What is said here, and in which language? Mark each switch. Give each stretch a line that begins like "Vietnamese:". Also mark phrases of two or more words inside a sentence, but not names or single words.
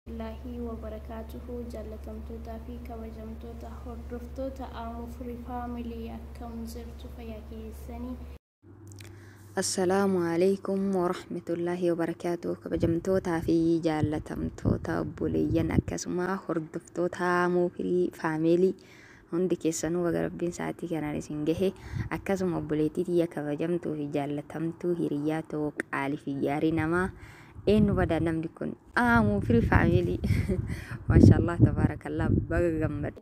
Arabic: الله وبركاته
Oromo: jaalatamtoota fi kabajamtoota hordoftoota Aamu Free Family akkam jirtu fayyaa keessanii.
Arabic: السلام عليكم ورحمة الله وبركاته.
Oromo: Kabajamtoota fi jaalatamtoota obboleeyyan akkasuma hordoftoota Aamu Free Family hundi keessanuu baga rabbiin sa'aatii kanaan isin gahe akkasuma obboleettii tiyya kabajamtuu fi jaalatamtuu hiriyaa ta'uu qaalii fi gaarii namaa eenyu badaa namni kun Aamu Free Family
Arabic: ما شاء الله تبارك الله
Oromo: baga gammad